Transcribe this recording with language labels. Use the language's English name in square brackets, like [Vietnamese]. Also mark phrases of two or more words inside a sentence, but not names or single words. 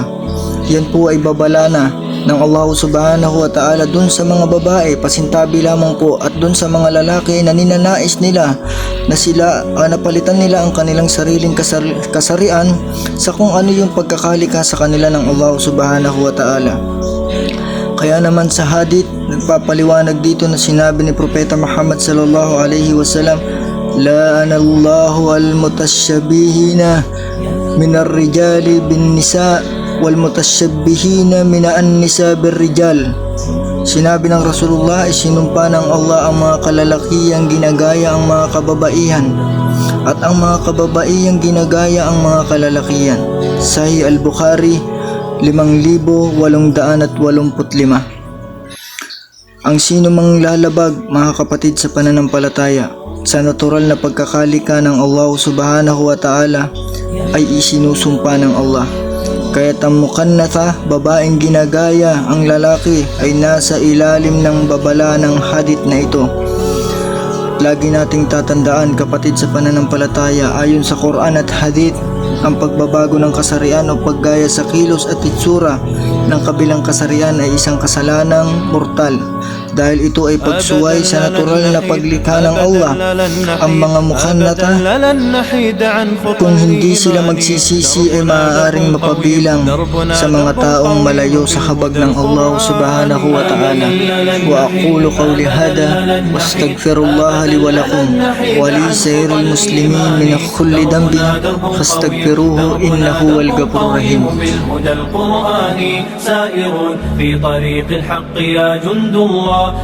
[Filipino] Yan po ay babala na ng Allah [Arabic] سبحانه وتعالى [Filipino] dun sa mga babae, pasintabi lamang po, at dun sa mga lalaki na ninanais nila na sila napalitan nila ang kanilang sariling kasarian sa kung ano yung pagkakalika sa kanila ng Allah [Arabic] سبحانه وتعالى. [Filipino] Kaya naman sa hadith, nagpapaliwanag dito na sinabi ni Propeta Muhammad [Arabic] صلى الله عليه وسلم, لعن الله المتشبهين من الرجال بالنساء والمتشبهين من النساء بالرجال. [Filipino] Sinabi ng Rasulullah, isinumpa ng Allah ang mga kalalakihang ginagaya ang mga kababaihan, at ang mga kababaihang ginagaya ang mga kalalakihan. Sahih al-Bukhari 5885. Ang sino mang lalabag, mga kapatid sa pananampalataya, sa natural na pagkakalika ng Allah [Arabic] سبحانه وتعالى, [Filipino] ay isinusumpa ng Allah. Kaya't ang mukannatha, babaeng ginagaya ang lalaki, ay nasa ilalim ng babala ng hadith na ito. Lagi nating tatandaan, kapatid sa pananampalataya, ayon sa Quran at hadith, ang pagbabago ng kasarian o paggaya sa kilos at itsura ng kabilang kasarian ay isang kasalanang mortal, dahil ito ay pagsuway sa natural na paglikha ng Allah. Ang mga mukannata, kung hindi sila magsisisi, ay maaaring mapabilang sa mga taong malayo sa habag ng Allah [Arabic] سبحانه وتعالى. وأقول قولي هذا وأستغفر الله لي ولكم ولسائر المسلمين من كل ذنب فاستغفروه إنه هو الغفور الرحيم. بالهدى القرآني سائر في طريق الحق يا جند الله.